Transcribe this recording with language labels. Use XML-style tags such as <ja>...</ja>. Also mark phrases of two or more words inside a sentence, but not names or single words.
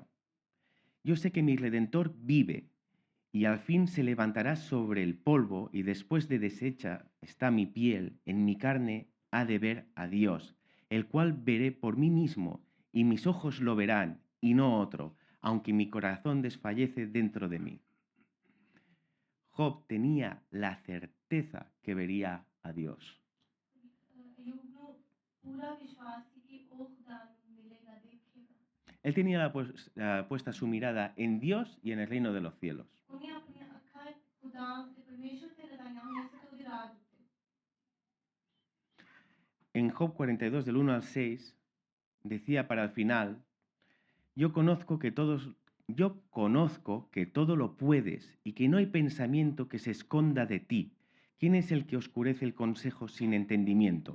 <es>Yo sé que mi Redentor vive y al fin se levantará sobre el polvo y después de deshecha está mi piel, en mi carne ha de ver a Dios, el cual veré por mí mismo y mis ojos lo verán y no otro, aunque mi corazón desfallece dentro de mí. Job tenía la certeza que vería a Dios.</es> <pa>ਅਯੂਬ ਨੂੰ ਪੂਰਾ ਵਿਸ਼ਵਾਸ ਸੀ ਕਿ ਉਹ ਖੁਦਾ ਨੂੰ ਮਿਲੇਗਾ, ਦੇਖੇਗਾ।</pa> <es>Él tenía puesta su mirada en Dios y en el reino de los cielos.</es> <pa>ਉਹਨੇ ਆਪਣੀਆਂ ਅੱਖਾਂ ਖੁਦਾ ਤੇ ਪਰਮੇਸ਼ਰ ਤੇ ਲਗਾਈਆਂ ਹੋਈਆਂ ਸੀ ਤੇ ਉਹਦੇ ਰਾਜ ਉੱਤੇ।</pa> <es>En Job 42, del 1 al 6, decía para el final, yo conozco que todo lo puedes y que no hay pensamiento que se esconda de ti. ¿Quién es el que oscurece el consejo sin entendimiento?</es>